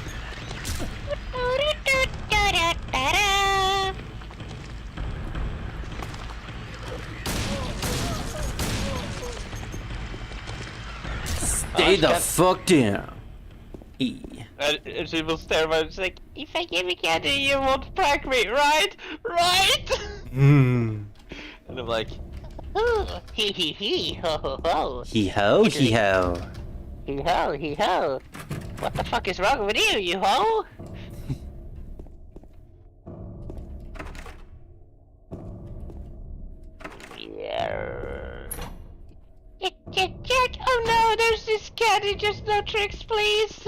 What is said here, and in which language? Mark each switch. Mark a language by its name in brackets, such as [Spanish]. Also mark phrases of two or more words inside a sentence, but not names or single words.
[English] Stay the fuck down. E. And she was terrified. She's like, if I give you candy, you won't prank me, right? Right? Hmm. And I'm like, Ooh, hee hee hee, ho ho ho. Hee ho, hee ho. Hee ho, hee ho. What the fuck is wrong with you, you ho? Yeah. Oh no, there's this candy, just no tricks, please.